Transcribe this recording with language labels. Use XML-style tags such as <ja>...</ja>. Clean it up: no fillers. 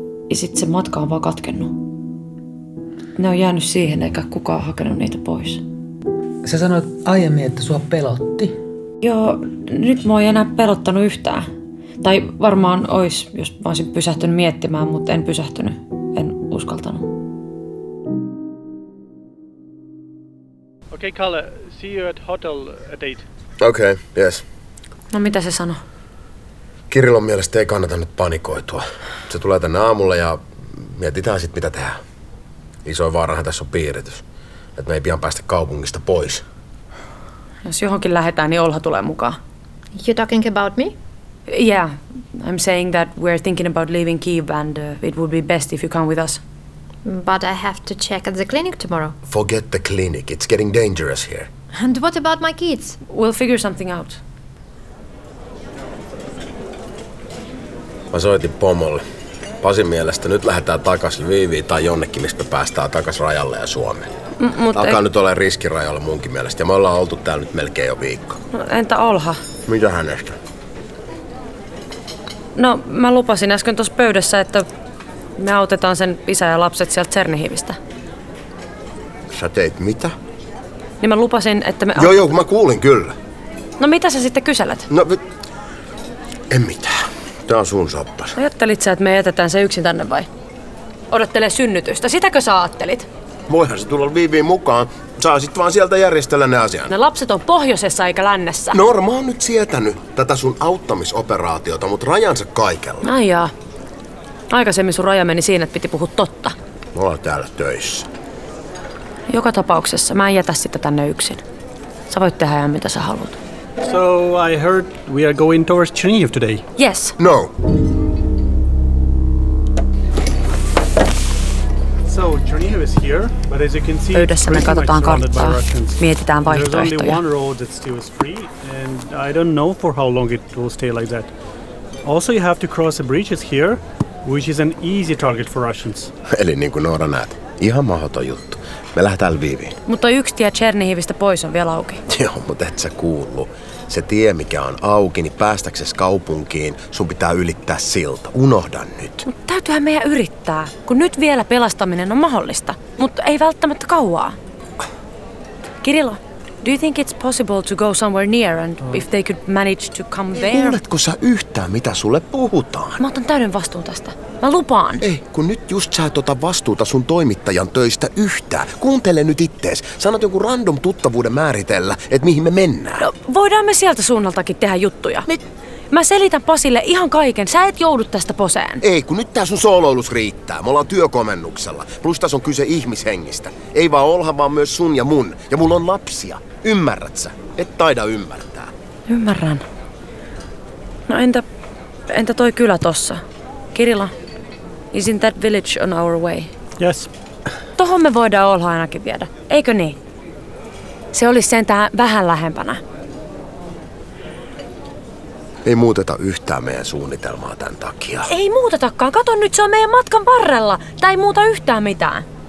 <fi>Ja sit se matka on vaan katkennut. Ne on jäänyt siihen, eikä kukaan hakenut niitä pois. Sä sanoit aiemmin, että sua pelotti. Joo, nyt mua ei enää pelottanut yhtään. Tai varmaan olisi, jos mä olisin pysähtynyt miettimään, mutta en pysähtynyt. En uskaltanut.</fi> <en>Okay, Kalle, see you at hotel at 8. Okay, yes.</en> <fi>No mitä se sano? Kirillon mielestä ei kannata nyt panikoitua. Se tulee tänne aamulla ja mietitään sit mitä tehdään. Isoin vaarahan tässä on piiritys, että me ei pian päästä kaupungista pois. Jos johonkin lähdetään, niin Olha tulee mukaan.</fi> <en>You talking about me? Yeah, I'm saying that we're thinking about leaving Kiev and it would be best if you come with us. But I have to check at the clinic tomorrow. Forget the clinic, it's getting dangerous here. And what about my kids? We'll figure something out.</en> <fi>Mä soitin pomolle. Pasin mielestä nyt lähdetään takaisin Lviiviin tai jonnekin, mistä päästään takaisin rajalle ja Suomeen. Alkaa nyt olla riskirajalla munkin mielestä ja me ollaan oltu täällä nyt melkein jo viikko. No, entä Olha? Mitä hänestä? No mä lupasin äsken tuossa pöydässä, että me autetaan sen isä ja lapset sieltä Tšernihivistä. Sä teit mitä? Niin mä lupasin, että me... Joo, mä kuulin kyllä. No mitä sä sitten kyselet? No en mitään. Tää on sun soppas. Ajattelit sä, että me jätetään se yksin tänne vai? Odottelee synnytystä. Sitäkö sä ajattelit? Voihan se tulla Viiviin mukaan. Saa sit vaan sieltä järjestellä ne asiat. Ne lapset on pohjoisessa eikä lännessä. Norma on nyt sietänyt tätä sun auttamisoperaatiota, mut rajansa kaikella. Aijaa. Aikaisemmin sun raja meni siinä, että piti puhua totta. Mä oon täällä töissä. Joka tapauksessa mä en jätä sitä tänne yksin. Sä voit tehdä ihan mitä sä haluat.</fi> <en>So I heard we are going towards Chernihiv today. Yes. No. So Chernihiv is here, but as you can see,</en> <fi>pöydässä me katsotaan karttaa. Mietitään vaihtoehtoja.</fi> <en>There's only one road that still is free, and I don't know for how long it will stay like that. Also, you have to cross the bridges here, which is an easy target for Russians.</en> <fi>Eli niin kuin Noora näet, ihan mahdoton juttu. Me lähdetään Lviiviin. Mutta yksi tie Tšernihivistä pois on vielä auki. Joo, mutta et sä kuullu. Se tie, mikä on auki, niin päästäksesi kaupunkiin, sun pitää ylittää silta. Unohda nyt. Mut täytyyhän meidän yrittää, kun nyt vielä pelastaminen on mahdollista. Mutta ei välttämättä kauaa.</fi> <en>Kirilo, do you think it's possible to go somewhere near and if they could manage to come there?</en> <fi>Kuuletko sä yhtään, mitä sulle puhutaan? Mä otan täyden vastuun tästä. Mä lupaan. Ei, kun nyt just sä et ota vastuuta sun toimittajan töistä yhtään. Kuuntele nyt ittees. Sanot jonkun random tuttavuuden määritellä, että mihin me mennään. No, voidaan me sieltä suunnaltakin tehdä juttuja. Mä selitän Pasille ihan kaiken. Sä et joudu tästä poseen. Ei, kun nyt tää sun sooloilus riittää. Me ollaan työkomennuksella. Plus tässä on kyse ihmishengistä. Ei vaan Olha, vaan myös sun ja mun. Ja mulla on lapsia. Ymmärrät sä? Et taida ymmärtää. Ymmärrän. No entä toi kylä tossa?</fi> <en>Kirilla, isn't that village on our way? Yes.</en> <fi>Tohon me voidaan Olha ainakin viedä, eikö niin? Se olisi sentään vähän lähempänä. Ei muuteta yhtään meidän suunnitelmaa tämän takia. Ei muutetakaan. Kato nyt, se on meidän matkan varrella. Tämä ei muuta yhtään mitään.</fi>